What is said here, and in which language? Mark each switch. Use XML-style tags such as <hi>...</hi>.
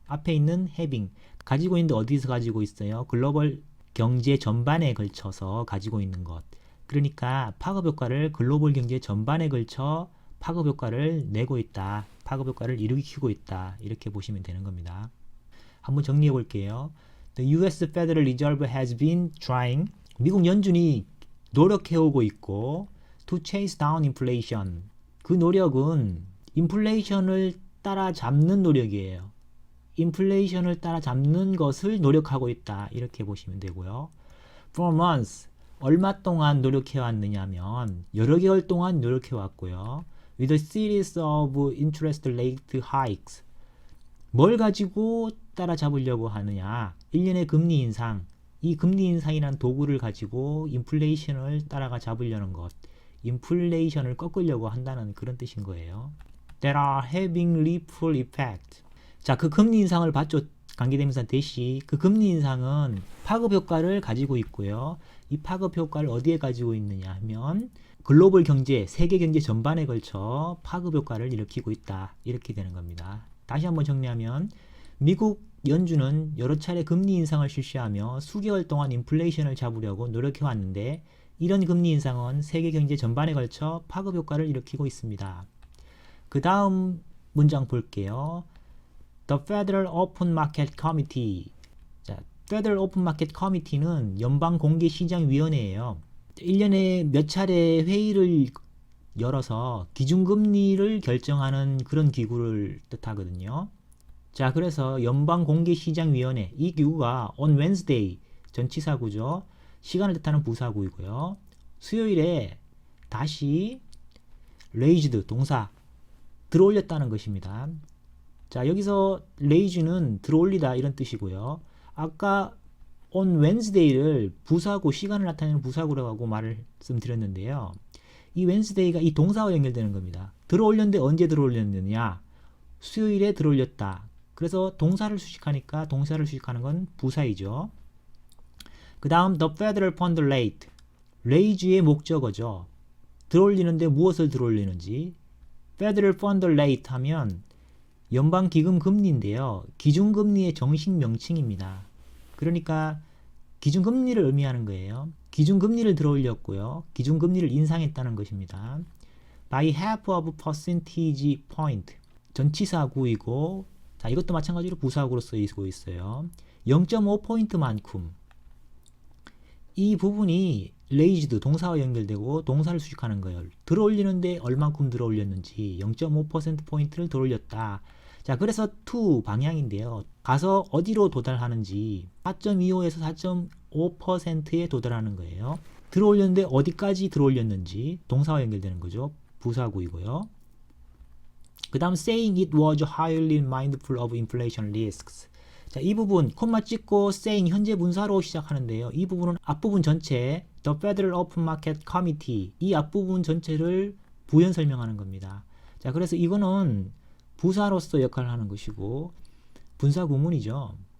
<ko>앞에 있는 having. 가지고 있는데 어디서 가지고 있어요? 글로벌 경제 전반에 걸쳐서 가지고 있는 것. 그러니까 파급 효과를 글로벌 경제 전반에 걸쳐 파급 효과를 내고 있다. 파급 효과를 일으키고 있다. 이렇게 보시면 되는 겁니다. 한번 정리해 볼게요.</ko> <en>The U.S. Federal Reserve has been trying.</en> <ko>미국 연준이 노력해오고 있고</ko> <en>to chase down inflation.</en> <ko>그 노력은 인플레이션을 따라잡는 노력이에요. 인플레이션을 따라잡는 것을 노력하고 있다. 이렇게 보시면 되고요.</ko> <en>For months.</en> <ko>얼마 동안 노력해왔느냐면 여러 개월 동안 노력해왔고요.</ko> <en>With a series of interest rate hikes.</en> <ko>뭘 가지고 따라잡으려고 하느냐? 1년의 금리 인상. 이 금리 인상이라는 도구를 가지고 인플레이션을 따라가 잡으려는 것, 인플레이션을 꺾으려고 한다는 그런 뜻인 거예요.</ko> <en>That are having ripple effect.</en> <ko>자, 그 금리 인상을 봤죠. 관계대명사 대시. 그 금리 인상은 파급 효과를 가지고 있고요. 이 파급 효과를 어디에 가지고 있느냐 하면 글로벌 경제, 세계 경제 전반에 걸쳐 파급 효과를 일으키고 있다. 이렇게 되는 겁니다. 다시 한번 정리하면 미국 연준은 여러 차례 금리 인상을 실시하며 수개월 동안 인플레이션을 잡으려고 노력해 왔는데 이런 금리 인상은 세계 경제 전반에 걸쳐 파급 효과를 일으키고 있습니다. 그 다음 문장 볼게요.</ko> <en>The Federal Open Market Committee.</en> <ko>자, Federal Open Market Committee는 연방공개시장위원회예요. 1년에 몇 차례 회의를 열어서 기준금리를 결정하는 그런 기구를 뜻하거든요. 자, 그래서 연방공개시장위원회, 이 기구가</ko> <en>on Wednesday,</en> <ko>전치사구죠. 시간을 뜻하는 부사구이고요. 수요일에 다시 raised, 동사, 들어올렸다는 것입니다. 자, 여기서 raise는 들어올리다 이런 뜻이고요. 아까 on Wednesday를 부사구, 시간을 나타내는 부사구라고 말씀드렸는데요. 이 Wednesday가 이 동사와 연결되는 겁니다. 들어올렸는데 언제 들어올렸느냐? 수요일에 들어올렸다. 그래서 동사를 수식하니까 동사를 수식하는 건 부사이죠. 그 다음</ko> <en>the Federal Fund Rate.</en> <ko>raise의 목적어죠. 들어올리는데 무엇을 들어올리는지. Federal Fund Rate 하면 연방기금 금리인데요. 기준금리의 정식 명칭입니다. 그러니까 기준금리를 의미하는 거예요. 기준금리를 들어올렸고요. 기준금리를 인상했다는 것입니다.</ko> <en>By half of percentage point.</en> <ko>전치사구이고, 자, 이것도 마찬가지로 부사구로 쓰이고 있어요. 0.5포인트만큼. 이 부분이 raised, 동사와 연결되고 동사를 수식하는 거예요. 들어올리는데 얼만큼 들어올렸는지 0.5%포인트를 들어올렸다. 자, 그래서 to 방향인데요. 가서 어디로 도달하는지 4.25에서 4.5%에 도달하는 거예요. 들어올렸는데 어디까지 들어올렸는지 동사와 연결되는 거죠. 부사구이고요. 그 다음</ko> <en>saying it was highly mindful of inflation risks.</en> <ko>자, 이 부분 콤마 찍고 saying 현재 분사로 시작하는데요. 이 부분은 앞부분 전체 The Federal Open Market Committee, 이 앞부분 전체를 부연 설명하는 겁니다. 자, 그래서 이거는 부사로서 역할을 하는 것이고 분사 구문이죠.</ko>